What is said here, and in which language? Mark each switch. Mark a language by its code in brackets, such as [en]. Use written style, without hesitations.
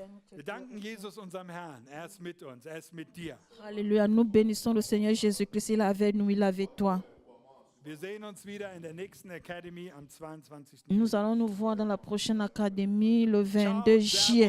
[de] Wir danken Jesus, unserem Herrn. Er ist mit uns, er ist mit dir. [fr] Alléluia. Nous bénissons le Seigneur Jésus-Christ. Il est avec nous, il est avec toi. [de] Wir sehen uns wieder in der nächsten Academy am 22. [fr] Nous allons nous voir dans la prochaine académie le 22 juillet.